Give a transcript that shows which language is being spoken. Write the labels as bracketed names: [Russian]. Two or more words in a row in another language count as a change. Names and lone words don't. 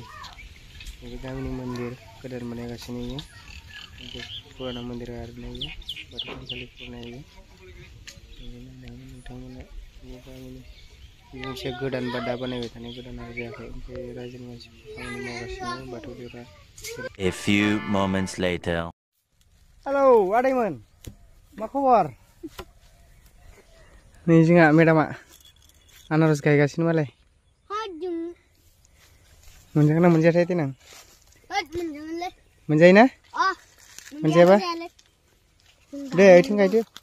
[Bodo] बे गामिनि मन्दिर गोदान बानायगासिनो इयो, पुराना मन्दिर आरोना इयो, बाथौ थानसालि पुराना इयो। नोंथांमोना बे गामिनि मोनसे गोदान बा दा बानायबाय थानाय गोदान आरो जायाखै, ओमफ्राय रायजोनि मानसिफोरा खामानि मावगासिनो बाथौ जेवरा। [English] A few moments later. [Bodo] हेलौ आदैमोन, मा खबर? नै जोंहा मेडामा आनारस गायगासिनो मालाय। मोनजागोन ना मोनजायाथाय देनां? मोनजायो ना? मोनजायाबा दे ओइथिं गायदो।